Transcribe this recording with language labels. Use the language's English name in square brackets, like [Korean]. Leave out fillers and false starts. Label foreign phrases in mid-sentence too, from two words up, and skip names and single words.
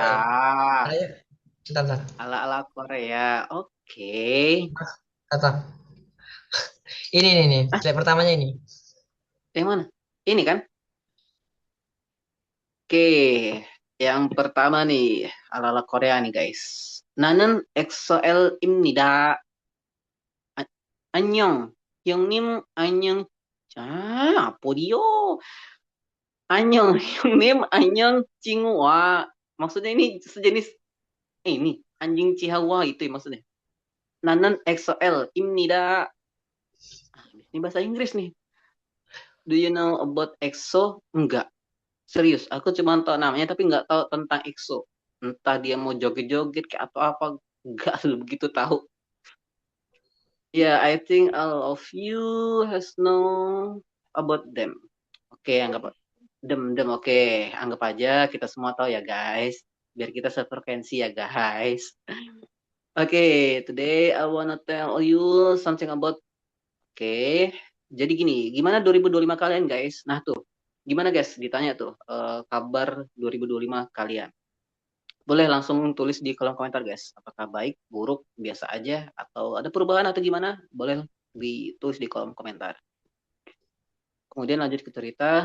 [Indonesian] Saya, bentar, bentar. Ala-ala Korea. Oke. Kata. Ini, nih, slide pertamanya ini. Yang mana? Ini kan? Oke, yang pertama nih, ala-ala Korea nih guys. [Korean] 나는 엑소엘입니다. 안녕. 형님, 안녕. 자, apa 안녕, 형님, 안녕, 찡우와. [Indonesian] Maksudnya ini sejenis ini, anjing Chihuahua itu ya maksudnya. [Korean] 나는 엑소엘입니다. [Indonesian] Ini bahasa Inggris nih. [English] Do you know about EXO? Enggak. [Indonesian] Serius, aku cuma tahu namanya tapi nggak tahu tentang EXO. Entah dia mau joget-joget kayak atau apa, nggak begitu tahu. [English] Yeah, I think all of you has know about them. [Indonesian] Oke, anggap dem oke, anggap aja kita semua tahu ya guys. Biar kita sefrekuensi ya guys. Oke, [English] today I wanna tell you something about. [Indonesian] Oke, jadi gini, gimana 2025 kalian guys? Nah tuh, Gimana guys? Ditanya tuh kabar 2025 kalian. Boleh langsung tulis di kolom komentar guys. Apakah baik, buruk, biasa aja, atau ada perubahan atau gimana? Boleh ditulis di kolom komentar. Kemudian lanjut ke cerita.